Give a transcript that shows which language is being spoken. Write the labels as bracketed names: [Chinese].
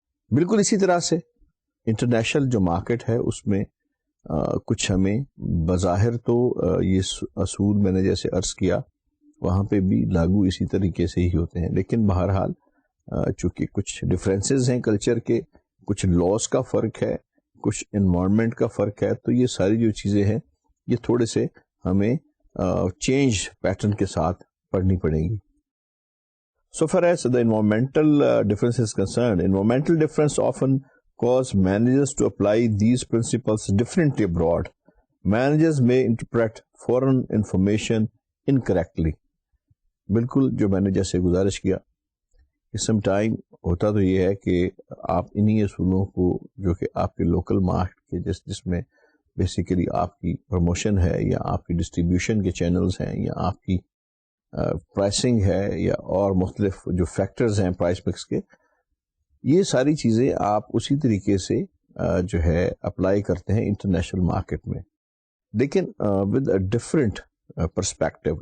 [Urdu] بالکل اسی طرح سے انٹرنیشنل جو مارکیٹ ہے اس میں کچھ ہمیں بظاہر تو یہ اصول میں نے جیسے عرض کیا وہاں پہ بھی لاگو اسی طریقے سے ہی ہوتے ہیں، لیکن بہرحال چونکہ کچھ ڈفرینسز ہیں کلچر کے، کچھ لاس کا فرق ہے، کچھ انوائرمنٹ کا فرق ہے، تو یہ ساری جو چیزیں ہیں یہ تھوڑے سے ہمیں چینج پیٹرن کے ساتھ پڑھنی پڑیں گی. [English] So far as the environmental difference is concerned, environmental difference often cause managers to apply these principles differently abroad. Managers may interpret foreign information incorrectly. [Urdu] بالکل جو میں نے جیسے گزارش کیا کہ سم ٹائم ہوتا تو یہ ہے کہ آپ انہی اصولوں کو جو کہ آپ کے لوکل مارکیٹ کے جس میں بیسیکلی آپ کی پروموشن ہے یا آپ کی ڈسٹریبیوشن کے چینلز ہیں یا آپ کی پرائسنگ ہے یا اور مختلف جو فیکٹرز ہیں پرائس مکس کے، یہ ساری چیزیں آپ اسی طریقے سے جو ہے اپلائی کرتے ہیں انٹرنیشنل مارکیٹ میں، لیکن [English] With a different perspective.